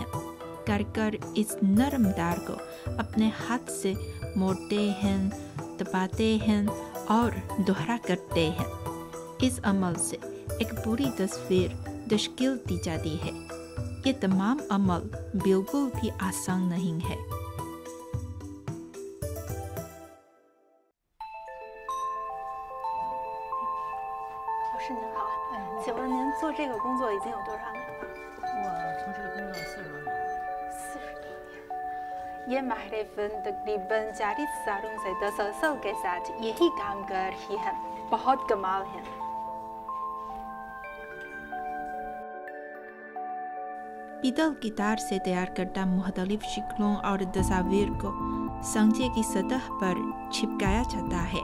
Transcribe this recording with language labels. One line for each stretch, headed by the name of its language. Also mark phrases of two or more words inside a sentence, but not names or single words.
Urdu: کاریگر اس نرم تار کو اپنے ہاتھ سے موڑتے ہیں، دباتے ہیں اور دوہرا کرتے ہیں. اس عمل سے ایک پوری تصویر تشکیل دی جاتی ہے. یہ تمام عمل بالکل بھی آسان نہیں ہے.
Chinese: 老师您好，请问您做这个工作已经有多少年了？我从事工作40多年。 40多年।
Urdu: یہ ماہر فن تقریباً 40 سالوں سے تسلسل کے ساتھ یہی کام کر رہی ہے. بہت کمال ہے. بیدل کی تار سے تیار کردہ مختلف شکلوں اور تصویر کو سانچے کی سطح پر چپکایا جاتا ہے.